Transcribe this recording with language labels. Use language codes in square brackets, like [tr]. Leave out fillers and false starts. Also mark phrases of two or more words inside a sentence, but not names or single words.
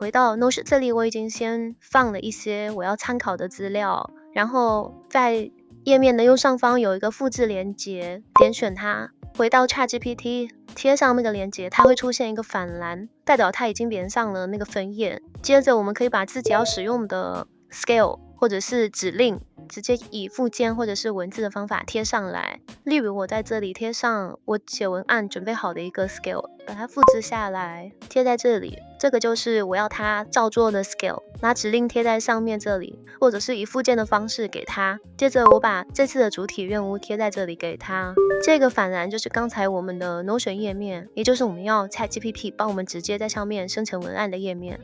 [zh] 回到 Notion 這裡，我已經先放了一些我要參考的資料，然後在頁面的右上方有一個複製連結，點選它，回到 ChatGPT， 貼上那個連結，它會出現一個反欄，代表它已經連上了那個分頁。接着我們可以把自己要使用的 scale 或者是指令直接以附件或者是文字的方法貼上來。例如我在這裡貼上我寫文案準備好的一個 scale，把它複製下來貼在這裡，這個就是我要它照做的 scale。拿指令貼在上面這裡，或者是以附件的方式給它。接着我把這次的主體任務貼在這裡給它。這個反欄就是剛才我們的 Notion 頁面，也就是我們要 ChatGPT 幫我們直接在上面生成文案的頁面。